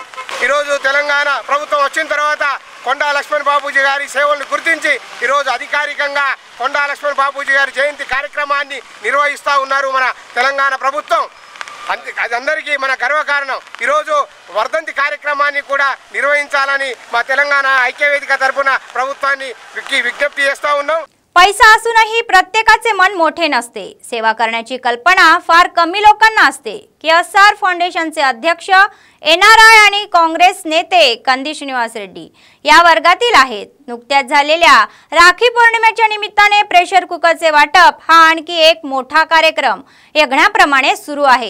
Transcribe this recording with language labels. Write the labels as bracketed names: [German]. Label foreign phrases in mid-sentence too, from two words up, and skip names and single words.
[Telugu] ఈరోజు తెలంగాణ ప్రభుత్వం వచ్చిన తర్వాత కొండా లక్ష్మణ్ బాపూజీ గారి సేవలను గుర్తించి ఈరోజు అధికారికంగా కొండా లక్ష్మణ్ బాపూజీ గారి జయంతి కార్యక్రమాన్ని నిర్వహిస్తూ ఉన్నారు మన తెలంగాణ ప్రభుత్వం. అది అందరికీ మన గర్వకారణం. ఈరోజు వర్ధంతి కార్యక్రమాన్ని కూడా నిర్వహించాలని మా తెలంగాణ ఐక్యవేదిక తరపున ప్రభుత్వాన్ని విజ్ఞప్తి చేస్తూ ఉన్నాం. [Marathi] पैसा असूनही प्रत्येकाचे मन मोठे नसते. सेवा करण्याची कल्पना फार कमी लोकांना असते. KSR फाउंडेशनचे अध्यक्ष NRI आणि काँग्रेस नेते कंदी श्रीनिवास रेड्डी या वर्गातील आहेत. नुकत्याच झालेल्या राखी पौर्णिमेच्या निमित्ताने प्रेशर कुकरचे वाटप हा आणखी एक मोठा कार्यक्रम यज्ञाप्रमाणे सुरू आहे.